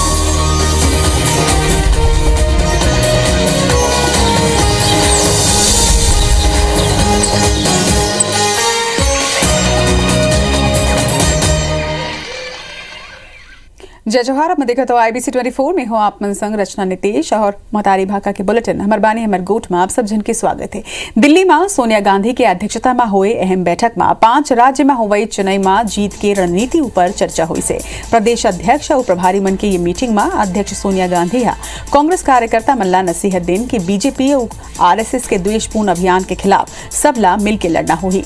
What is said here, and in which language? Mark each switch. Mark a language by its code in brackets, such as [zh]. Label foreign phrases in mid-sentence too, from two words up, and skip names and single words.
[hne] जय जोहार। अब देखा तो IBC 24 में हो आप मन संग रचना नितेश और महतारी भाका के बुलेटिन हमर बानी हमर गोठ में आप सब जन के स्वागत है। दिल्ली में सोनिया गांधी के अध्यक्षता में हुए अहम बैठक में 5 राज्य में हुई चुनाई में जीत के रणनीति ऊपर चर्चा हुई से। प्रदेश अध्यक्ष और प्रभारी मन के ये मीटिंग में अध्यक्ष सोनिया गांधी कांग्रेस कार्यकर्ता मल्ला नसीहत दिन की बीजेपी और RSS के द्वेषपूर्ण अभियान के खिलाफ सबला मिलकर लड़ना हुई।